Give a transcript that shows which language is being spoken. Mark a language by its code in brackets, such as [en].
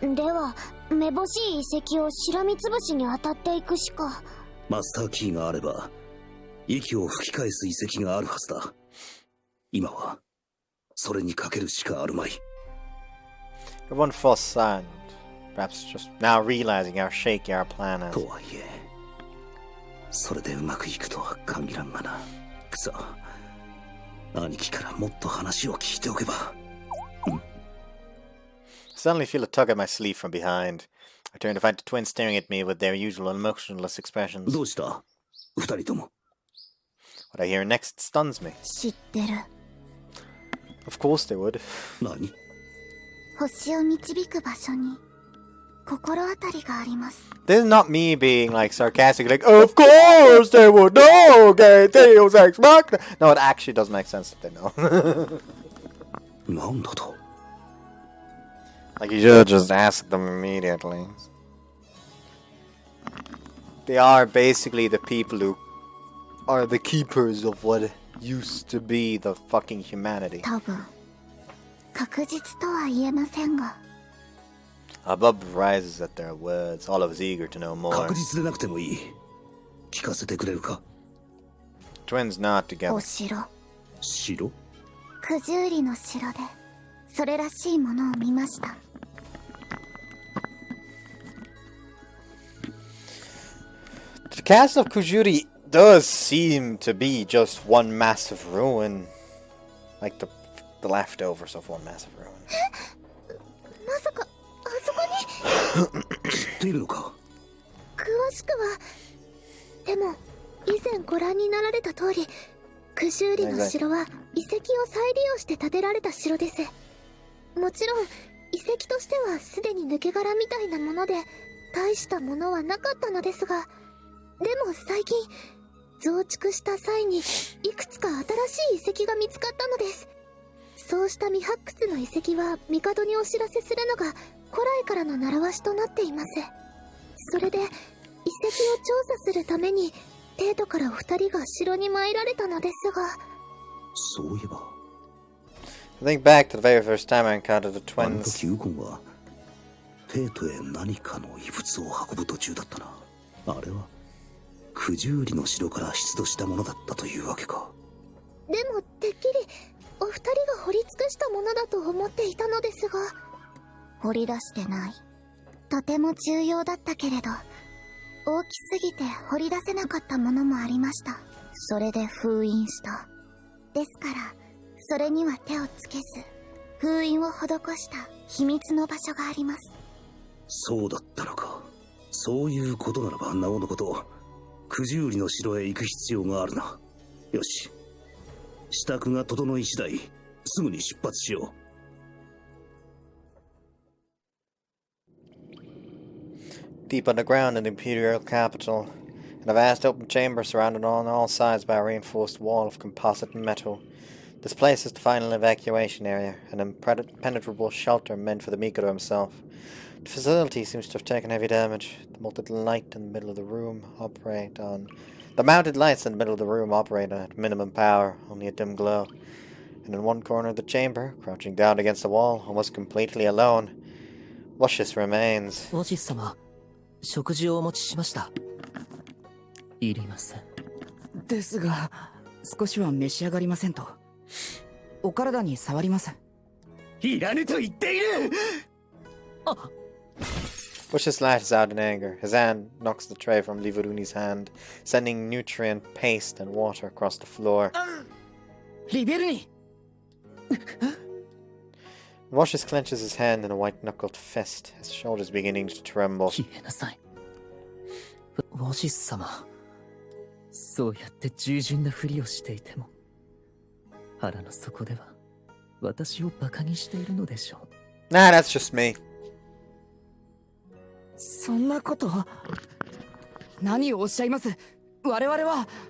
[ja] では、めぼしい遺跡をしらみつぶしに当たっていくしか。マスターキーがあれば、息を吹き返す遺跡があるはずだ。今は、それにかけるしかあるまい。 [en] One false sign. Perhaps just now realizing how shaky our plan is. [ja] とはいえ、それでうまくいくとは限らんがな。くそ。兄貴からもっと話を聞いておけば。 [en] I suddenly feel a tug at my sleeve from behind. I turn to find the twins staring at me with their usual emotionless expressions. [ja] どうした？二人とも。 [en] What I hear next stuns me. [ja] 知ってる。 [en] Of course they would. [ja] 何？星を導く場所に心当たりがあります。 [en] This is not me being like sarcastic, like, of course they would know, okay, Deus Ex Machina. No, it actually does make sense that they know. [ja] なんだと？ [en] Like, you should just ask them immediately. They are basically the people who are the keepers of what used to be the fucking humanity. [ja] 多分、確実とは言えませんが。 [en] Abub rises at their words, all of us eager to know more. [ja] 確実でなくてもいい。聞かせてくれるか？ [en] Twins nod お together. [ja] 城。城？九十里の城で、それらしいものを見ました。 [en] The castle of Kujuri does seem to be just one massive ruin. Like the leftovers of one massive ruin. [ja] まさか、あそこに知っているのか？詳しくは。でも、以前ご覧になられた通り、九十里の城は遺跡を再利用して建てられた城です。もちろん、遺跡としてはすでに抜け殻みたいなもので、大したものはなかったのですが、でも最近、増築した際にいくつか新しい遺跡が見つかったのです。そうした未発掘の遺跡は帝にお知らせするのが古来からの習わしとなっています。それで遺跡を調査するために帝都からお二人が城に参られたのですが。そういえば。 [en] I think back to the very first time I encountered the [ja] あの [en] twins. [ja] 時ウコンは帝都へ何かの遺物を運ぶ途中だったな。あれは九十里の城から出土したものだったというわけか。でもてっきりお二人が掘り尽くしたものだと思っていたのですが。掘り出してない。とても重要だったけれど、大きすぎて掘り出せなかったものもありました。それで封印した。ですから、それには手をつけず、封印を施した秘密の場所があります。そうだったのか。そういうことならばなおのこと、九十里の城へ行く必要があるな。よし。支度が整い次第、すぐに出発しよう。 [en] Deep underground in the imperial capital, in a vast open chamber surrounded on all sides by a reinforced wall of composite metal. This place is the final evacuation area, an impenetrable shelter meant for the Mikado himself. The facility seems to have taken heavy damage. The mounted lights in the middle of the room operate at minimum power, only a dim glow. And in one corner of the chamber, crouching down against the wall, almost completely alone, Lucius remains. [ja] おじさま、食事をお持ちしました。いりません。ですが、少しは召し上がりませんと。お体に触ります。いらぬと言っている。あ。 [en] Lucius lashes out in anger. His hand knocks the tray from Liveruni's hand, sending nutrient paste and water across the floor. [ja] リベルニ [en] Washes clenches his hand in a white-knuckled fist, his shoulders beginning to tremble. [ja] 消えなさい。ウォシス様。そうやって従順なふりをしていても、腹の底では私をバカにしているのでしょう。 [en] Nah, that's just me. [ja] そんなこと。何をおっしゃいます。我々は。